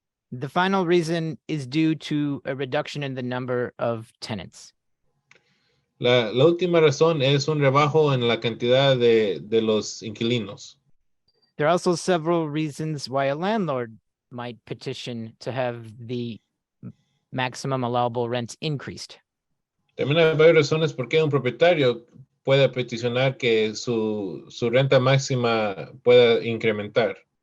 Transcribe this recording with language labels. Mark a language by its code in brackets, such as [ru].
[en] The final reason is due to a reduction in the number of tenants. [es] La última razón es un rebajo en la cantidad de los inquilinos. [en] There are also several reasons why a landlord might petition to have the maximum allowable rent increased. [es] También hay varias razones por qué un propietario puede peticionar que su renta máxima pueda incrementar.